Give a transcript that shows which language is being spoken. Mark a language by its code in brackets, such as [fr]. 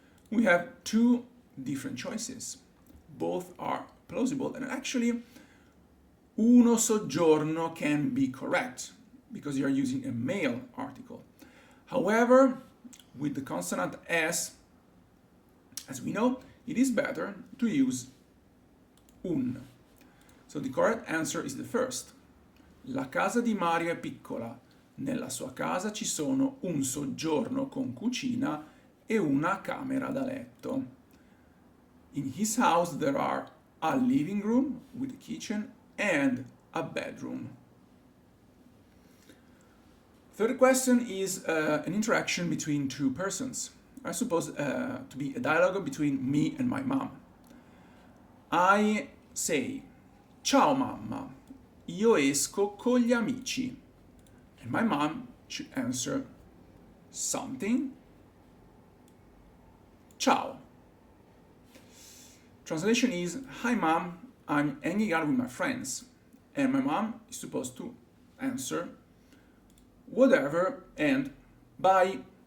[en] We have two different choices. Both are plausible, and actually [it] uno soggiorno [en] can be correct because you are using a male article. However, with the consonant S, as we know, it is better to use un. So the correct answer is the first. [it] La casa di Mario è piccola. Nella sua casa ci sono un soggiorno con cucina e una camera da letto. [en] In his house there are a living room with a kitchen and a bedroom. Third question is an interaction between two persons. I suppose to be a dialogue between me and my mom. I say, [it] ciao mamma, io esco con gli amici. [en] And my mom should answer something. [it] Ciao. [en] Translation is, hi mom, I'm hanging out with my friends. And my mom is supposed to answer whatever and bye.